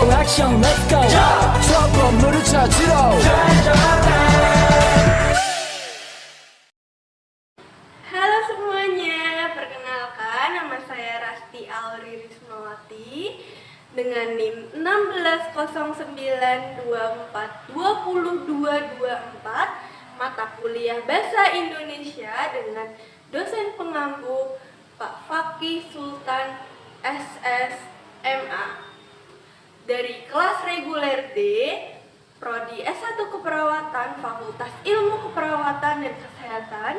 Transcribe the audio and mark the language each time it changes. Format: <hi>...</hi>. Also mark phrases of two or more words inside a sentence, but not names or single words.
<ko>액션</ko> <en>let's go</en> <ko>저 건물을 찾으러</ko> <id>Halo semuanya, perkenalkan nama saya Rasti Auri Rismawati dengan NIM 160924202224 mata kuliah Bahasa Indonesia dengan dosen pengampu Pak Fakih Sultan SSMA dari kelas reguler D Prodi S1 Keperawatan Fakultas Ilmu Keperawatan dan Kesehatan.</id>